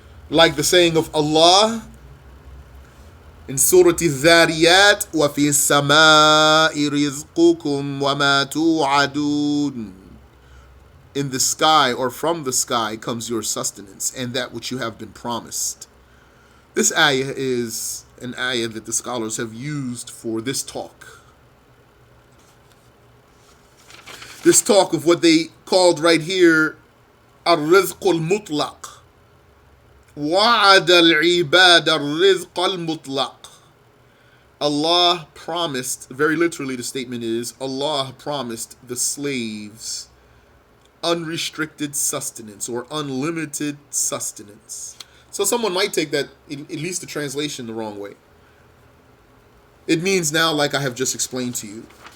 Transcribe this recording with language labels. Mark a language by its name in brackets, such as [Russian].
[English] Like the saying of Allah in Surah Al-Dhariyat, [Arabic] وَفِي السَّمَاءِ رِزْقُكُمْ وَمَا تُوعَدُونَ [English] In the sky or from the sky comes your sustenance and that which you have been promised. This ayah is an ayah that the scholars have used for this talk. This talk of what they called right here الرزق المطلق. [Arabic] وعد العباد الرزق المطلق. [English] Allah promised, very literally the statement is, Allah promised the slaves unrestricted sustenance or unlimited sustenance. So someone might take that, at least the translation, the wrong way. It means now, like I have just explained to you.